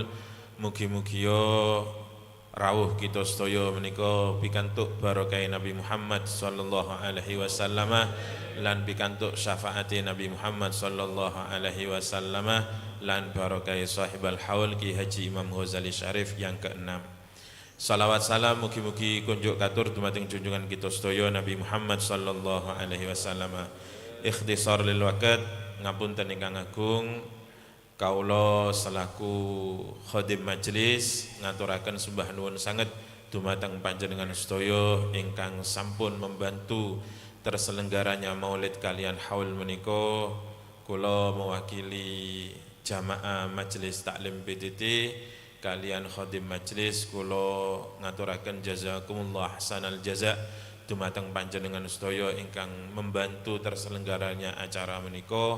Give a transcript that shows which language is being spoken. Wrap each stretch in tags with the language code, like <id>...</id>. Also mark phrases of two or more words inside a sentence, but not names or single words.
<jv>Mugi-mugi rawuh kita sedaya menika pikantuk barokah Nabi Muhammad</jv> <ar>sallallahu alaihi wasallam</ar> <jv>lan pikantuk syafaat Nabi Muhammad</jv> <ar>sallallahu alaihi wasallam</ar> <jv>lan barokah sahibul haul Ki Haji Imam Ghazali Syarif yang ke-6. Salawat salam mugi-mugi kunjuk katur dumateng junjungan kita sedaya Nabi Muhammad sallallahu alaihi wasallam.</jv> <ar>Ikhtisar lil waqt,</ar> <jv>ngapunten ingkang agung, kaula selaku khadim majelis ngaturaken sembah nuwun sanget dumateng panjenengan sedaya ingkang sampun</jv> <id>membantu terselenggaranya</id> <jv>maulid kalian haul menika. Kula mewakili jamaah majelis taklim PTT kalian khadim majelis, kula ngaturaken</jv> <ar>jazakumullah hasanal jaza</ar> <jv>dumateng panjenengan sedaya ingkang</jv> <id>membantu terselenggaranya</id> <jv>acara menika.</jv>